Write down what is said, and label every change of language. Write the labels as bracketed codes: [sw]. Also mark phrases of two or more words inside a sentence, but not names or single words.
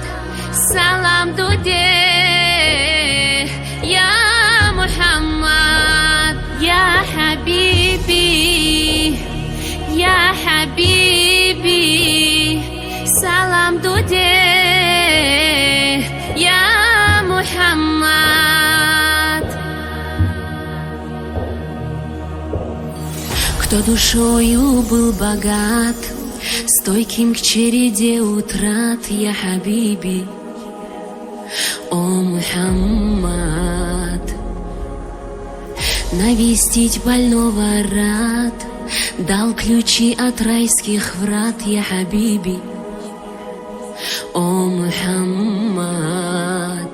[ar] سلام دودي يا محمد يا حبيبي يا حبيبي. سلام دودي يا محمد. [ru] Кто душою был богат, стойким к череде утрат, [ar] يا حبيبي, [ru] о Мухаммад. Навестить больного рад, дал ключи от райских врат, [ar] يا حبيبي, [ru] о Мухаммад.